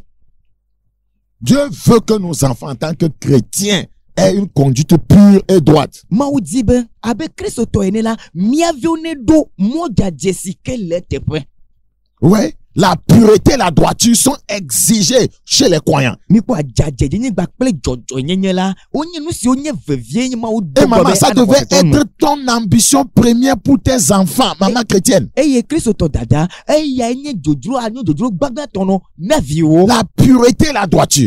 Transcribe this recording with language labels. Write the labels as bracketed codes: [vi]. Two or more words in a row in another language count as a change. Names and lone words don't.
[fr] Dieu veut que nos enfants en tant que chrétiens aient une conduite pure et droite. [ee] Mawu di be abe kristotɔ ene la mía viwo ne ɖo mɔ dzadze si ke le teƒe. [fr] Ouais, la pureté, la droiture sont exigées chez les croyants. Et maman, ça devait être ton ambition première pour tes enfants, maman chrétienne. La pureté, la droiture.